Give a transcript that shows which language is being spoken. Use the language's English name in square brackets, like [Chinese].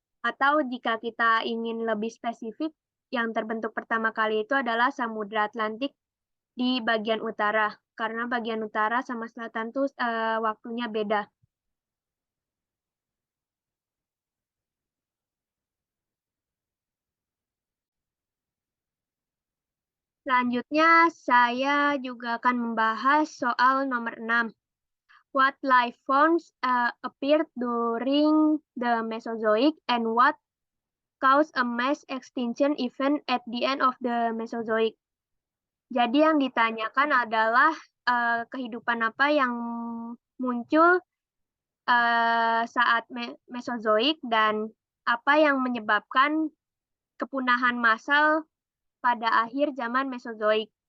[Indonesian] Atau jika kita ingin lebih spesifik, yang terbentuk pertama kali itu adalah Samudra Atlantik di bagian utara, karena bagian utara sama selatan tuh waktunya beda. Selanjutnya, saya juga akan membahas soal nomor 6. [English] What life forms appeared during the Mesozoic and what caused a mass extinction event at the end of the Mesozoic? [Indonesian] Jadi yang ditanyakan adalah kehidupan apa yang muncul saat Mesozoik dan apa yang menyebabkan kepunahan massal pada akhir zaman Mesozoik.